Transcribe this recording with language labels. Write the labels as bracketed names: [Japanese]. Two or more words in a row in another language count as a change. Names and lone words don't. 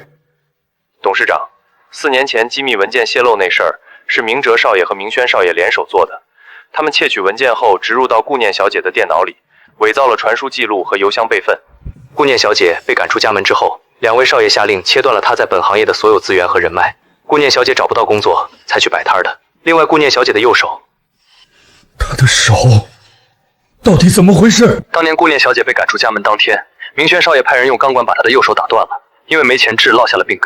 [Chinese] 董事長，4年前機密文件洩露那事兒，是明哲少爺和明軒少爺聯手做的。他們竊取文件後，植入到顧念小姐的電腦裡，偽造了傳輸記錄和郵箱備份。顧念小姐被趕出家門之後，2位少爺下令切斷了她在本行業的所有資源和人脈。顧念小姐找不到工作，才去擺攤的。另外，顧念小姐的右手，她的手到底怎麼回事？當年顧念小姐被趕出家門當天，明軒少爺派人用鋼管把她的右手打斷了，因為沒錢治，落下了病根。